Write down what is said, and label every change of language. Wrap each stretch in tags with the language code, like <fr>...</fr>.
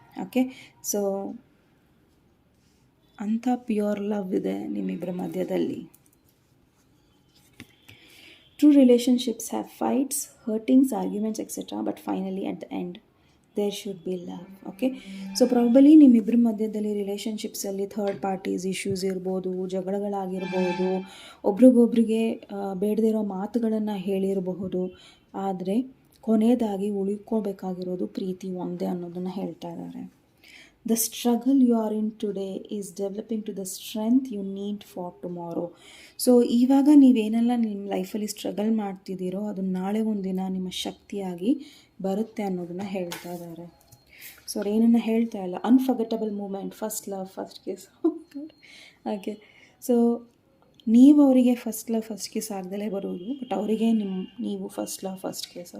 <kn>Okay, so ಅಂಥ pure love ಇದೆ ನಿಮ್ಮಿಬ್ಬರ ಮಧ್ಯದಲ್ಲಿ.</kn> <en>True relationships have fights, hurtings, arguments, etc. But finally at the end, there should be love. Okay? So probably</en> <kn>ನಿಮ್ಮಿಬ್ಬರ ಮಧ್ಯದಲ್ಲಿ ರಿಲೇಷನ್ಶಿಪ್ಸಲ್ಲಿ third parties issues ಇರ್ಬೋದು, ಜಗಳಗಳಾಗಿರ್ಬೋದು, ಒಬ್ರಿಗೊಬ್ರಿಗೆ ಬೇಡದೇ ಇರೋ ಮಾತುಗಳನ್ನು ಹೇಳಿರಬಹುದು. ಆದರೆ ಕೊನೆಯದಾಗಿ ಉಳ್ಕೋಬೇಕಾಗಿರೋದು ಪ್ರೀತಿ ಒಂದೇ ಅನ್ನೋದನ್ನು ಹೇಳ್ತಾ ಇದ್ದಾರೆ.</kn> <en>The struggle you are in today is developing to the strength you need for tomorrow.</en> <kn>So ಇವಾಗ ನೀವೇನೆಲ್ಲ ನಿಮ್ಮ ಲೈಫಲ್ಲಿ ಸ್ಟ್ರಗಲ್ ಮಾಡ್ತಿದ್ದೀರೋ ಅದು ನಾಳೆ ಒಂದಿನ ನಿಮ್ಮ ಶಕ್ತಿಯಾಗಿ ಬರುತ್ತೆ ಅನ್ನೋದನ್ನು ಹೇಳ್ತಾ ಇದ್ದಾರೆ. ಸೊ ಅವ್ರು ಏನನ್ನು ಹೇಳ್ತಾ ಇಲ್ಲ, unforgettable moment, first love, first kiss. Okay, so ನೀವು ಅವರಿಗೆ ಫಸ್ಟ್ ಲವ್ ಫಸ್ಟ್ ಕಿಸ್ ಆಗದಲ್ಲೇ ಬರೋದು, ಬಟ್ ಅವರಿಗೆ ನೀವು ಫಸ್ಟ್ ಲವ್ ಫಸ್ಟ್ ಕಿಸ್.</kn>